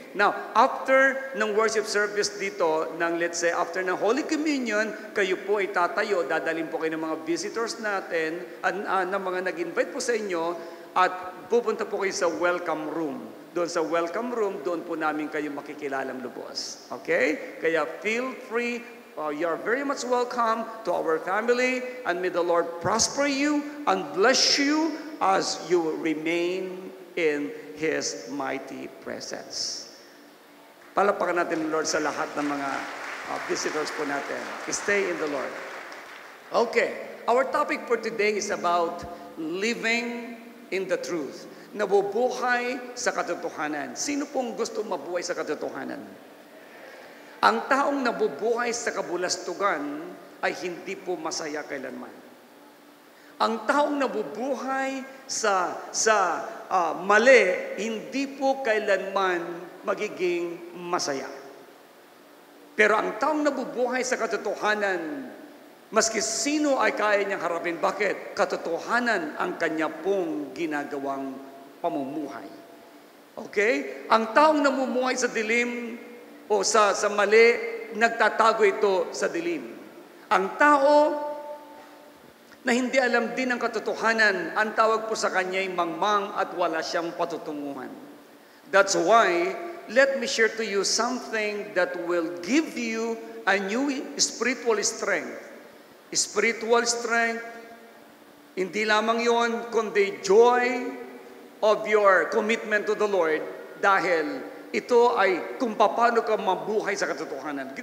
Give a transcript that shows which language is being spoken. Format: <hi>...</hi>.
<tl>Now, after ng worship service dito,</tl> <en>let's say,</en> <tl>after ng Holy Communion, kayo po ay tatayo, dadalhin po kayo ng mga visitors natin, ng mga nag-invite po sa inyo, at pupunta po kayo sa welcome room. Doon sa welcome room, doon po namin kayo makikilalang lubos. Okay? Kaya</tl> <en>feel free, you're very much welcome to our family, and may the Lord prosper you and bless you as you remain in His mighty presence.</en> <tl>Palapakan natin ang Lord sa lahat ng mga visitors po natin.</tl> <en>Stay in the Lord. Okay, our topic for today is about living in the truth.</en> <tl>Nabubuhay sa katotohanan. Sino pong gusto mabuhay sa katotohanan? Ang taong nabubuhay sa kabulastugan ay hindi po masaya kailanman. Ang taong nabubuhay sa mali, hindi po kailanman magiging masaya. Pero ang taong nabubuhay sa katotohanan, maski sino ay kaya niyang harapin. Bakit? Katotohanan ang kanya pong ginagawang pamumuhay. Okay? Ang taong namumuhay sa dilim o sa mali, nagtatago ito sa dilim. Ang tao na hindi alam din ang katotohanan, ang tawag po sa kanya ay mangmang at wala siyang patutunguhan.</tl> <en>That's why, let me share to you something that will give you a new spiritual strength.</en> <tl>Spiritual strength, hindi lamang yon, kundi</tl> <en>joy of your commitment to the Lord,</en> <tl>dahil ito ay kung paano ka mabuhay sa katotohanan.</tl>